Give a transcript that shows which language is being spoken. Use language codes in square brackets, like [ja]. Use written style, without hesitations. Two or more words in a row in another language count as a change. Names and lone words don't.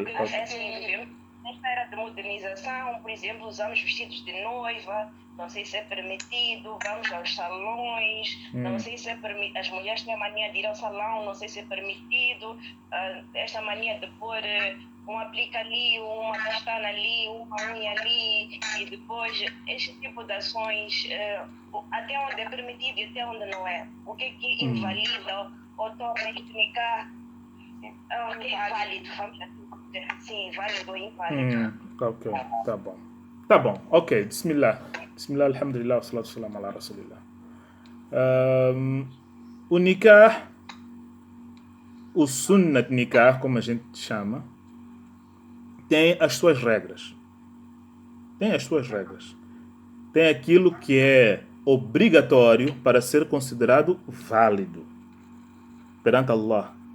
[pt] Nesta era de modernização, por exemplo, usamos vestidos de noiva, não sei se é permitido, vamos aos salões, não sei se é permitido, as mulheres têm a mania de ir ao salão, não sei se é permitido, esta mania de pôr um aplique ali, uma pestana ali, uma unha ali, e depois este tipo de ações, até onde é permitido e até onde não é. O que é que invalida ou torna este nikah inválido, vamos dizer assim, válido ou inválido. Ok, tá bom, [ar] ok, بسم الله، الحمد لله، الصلاة سلام على رسول الله. [pt] O nikah, o [ar] سنة نكاح, [pt] como a gente chama, tem as suas regras. Tem as suas regras. Tem aquilo que é obrigatório para ser considerado válido perante Allah.